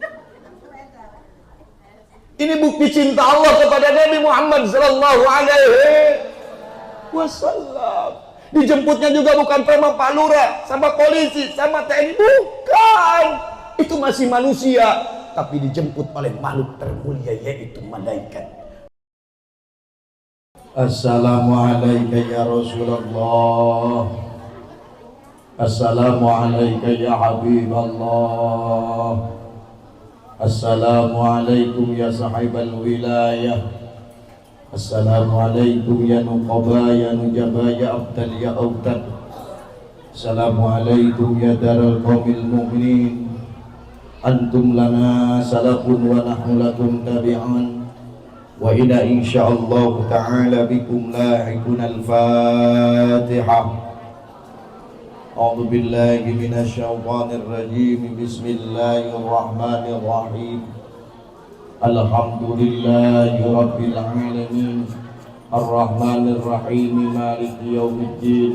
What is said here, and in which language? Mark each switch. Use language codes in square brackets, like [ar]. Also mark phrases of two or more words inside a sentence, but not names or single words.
[id] Ini bukti cinta Allah kepada Nabi Muhammad [ar] صلى الله عليه وسلم. [id] Dijemputnya juga bukan sama Pak Lurah, sama polisi, sama TNI, bukan. Itu masih manusia, tapi dijemput oleh makhluk termulia yaitu malaikat. [ar] السلام عليكم يا رسول الله. السلام عليكم يا حبيب الله. السلام عليكم يا صاحب الولاية. السلام عليكم يا نقباء يا نجباء يا أبدال يا أوتاد. السلام عليكم يا دار قوم مؤمنين. أنتم لنا سلف ونحن لكم تبعا. وإلى إن شاء الله تعالى بكم لاحقون الفاتحة. أعوذ بالله من الشيطان الرجيم. بسم الله الرحمن الرحيم الحمد لله رب العالمين. الرحمن الرحيم مالك يوم الدين.